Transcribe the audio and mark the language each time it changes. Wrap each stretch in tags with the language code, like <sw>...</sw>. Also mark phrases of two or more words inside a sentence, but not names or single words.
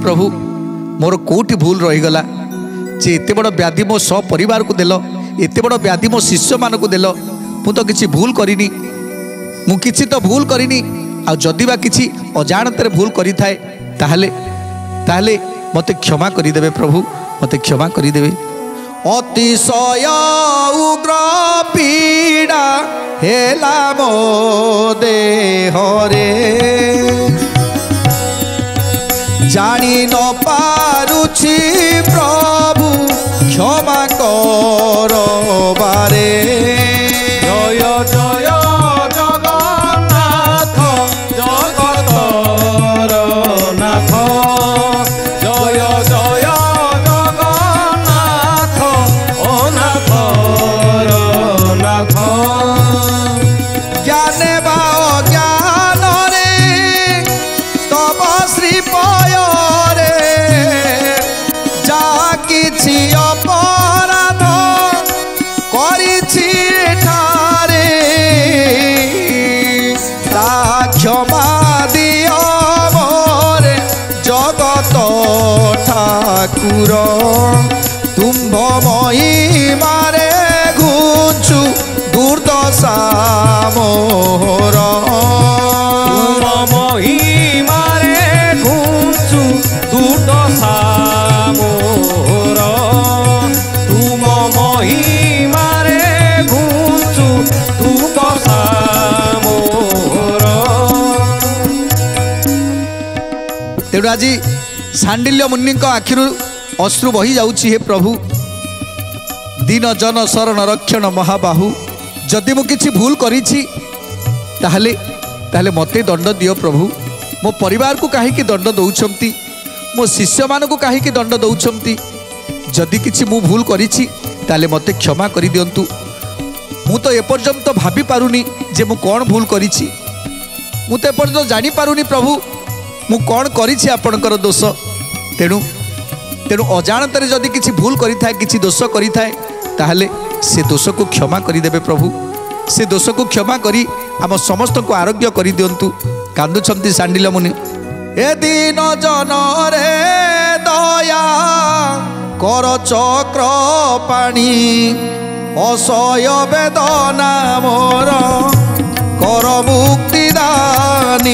<or>ପ୍ରଭୁ ମୋର କେଉଁଠି ଭୁଲ ରହି ଗଲା ଯେ ଏତେ ବଡ଼ ବ୍ୟାଧି ମୋ ସବୁ ପରିବାର କୁ ଦେଲ ଏତେ ବଡ଼ ବ୍ୟାଧି ମୋ ଶିଷ୍ୟ ମାନ କୁ ଦେଲ ମୁଁ ତ କିଛି ଭୁଲ କରିନି ମୁଁ କିଛି ତ ଭୁଲ କରିନି ଆ ଯଦି ବା କିଛି ଅଜାଣତରେ ଭୁଲ କରି ଥାଏ ତାହାହେଲେ ତାହାହେଲେ ମତେ କ୍ଷମା କରି ଦେବେ ପ୍ରଭୁ ମତେ କ୍ଷମା କରି ଦେବେ ଅତିଶୟ ଉଗ୍ର ପୀଡ଼ା ହେଲା ମୋ ଦେହରେ ଜାଣି ନ ପାରୁଛି ପ୍ରଭୁ କ୍ଷମା କର ଥରେ ଜୟ ଜୟ ଜଗନ୍ନାଥ ଜଗତର ନାଥ ଜୟ ଜୟ ଜଗନ୍ନାଥ ଅନାଥର ନାଥ ଜ୍ଞାନେ ବା ଅଜ୍ଞାନ ରେ ତବ ଶ୍ରୀ ପୟରେ ଯା କିଛି ଅପରାଧ କରିଛି ଠାରେ ତା କ୍ଷମା ଦିଅ ମୋରେ ଜଗତ ଠାକୁର ତୁମ୍ଭ ମହିମାରେ ଘୁଞ୍ଚୁ ଦୁର୍ଦ୍ଦଶା ମୋର ତୁମ ମହିମାରେ ଘୁଞ୍ଚୁ ଦୁର୍ଦ୍ଦଶା ମୋର ତୁମ ମହିମାରେ ଘୁଞ୍ଚୁ ଦୁର୍ଦ୍ଦଶା ମୋର ତେଣୁ ଆଜି ଶାଣ୍ଡିଲ୍ୟ ମୁନି ଆଖିରୁ ଅଶ୍ରୁ ବହି ଯାଉଛି ହେ ପ୍ରଭୁ ଦୀନ ଜନ ଶରଣ ରକ୍ଷଣ ମହାବାହୁ ଯଦି ମୁଁ କିଛି ଭୁଲ କରିଛି ତାହାହେଲେ ତାହାହେଲେ ମତେ ଦଣ୍ଡ ଦିଅ ପ୍ରଭୁ ମୋ ପରିବାର କୁ କାହିଁକି ଦଣ୍ଡ ଦେଉଛନ୍ତି ମୋ ଶିଷ୍ୟ ମାନ କୁ କାହିଁକି ଦଣ୍ଡ ଦେଉଛନ୍ତି ଯଦି କିଛି ମୁଁ ଭୁଲ କରିଛି ତାହାହେଲେ ମତେ କ୍ଷମା କରି ଦିଅନ୍ତୁ ମୁଁ ତ ଏପର୍ଯ୍ୟନ୍ତ ଭାବି ପାରୁନି ଯେ ମୁଁ କୋଉ ଭୁଲ କରିଛି ମୁଁ ତ ଏପର୍ଯ୍ୟନ୍ତ ଜାଣି ପାରୁନି ପ୍ରଭୁ ମୁଁ କୋଉ କରିଛି ଆପଣଙ୍କର ଦୋଷ ତେଣୁ ତେଣୁ ଅଜାଣତରେ ଯଦି କିଛି ଭୁଲ କରିଥାଏ କିଛି ଦୋଷ କରିଥାଏ ତାହାହେଲେ ସେ ଦୋଷ କୁ କ୍ଷମା କରିଦେବେ ପ୍ରଭୁ ସେ ଦୋଷ କୁ କ୍ଷମା କରି ଆମ ସମସ୍ତ କୁ ଆରୋଗ୍ୟ କରି ଦିଅନ୍ତୁ କାନ୍ଦୁଛନ୍ତି ଶାଣ୍ଡିଲ୍ୟ ମୁନି ଏ ଦୀନ ଜନ ରେ ଦୟା କର ଚକ୍ର ପାଣି ଅସହ୍ୟ ବେଦନା ମୋର କର ମୁକ୍ତି ଦାନି</or>